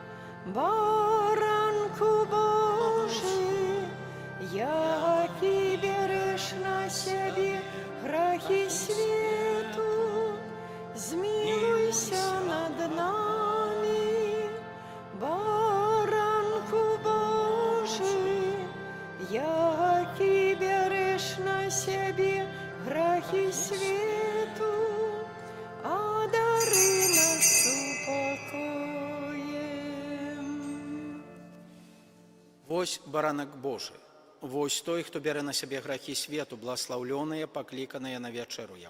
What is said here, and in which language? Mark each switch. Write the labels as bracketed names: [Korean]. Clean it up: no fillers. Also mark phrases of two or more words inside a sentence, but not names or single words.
[Ukrainian] Баранку Божий, який береш на себе грехи свету, змилуйся над нами. Баранку Божий, який береш на себе грехи свету, одари нас упокоем. [Belarusian] Вось баранак Божий, вось той, хто бярэ на сябе грахі свету, бласлаўлёныя, пакліканыя на вячэру яго.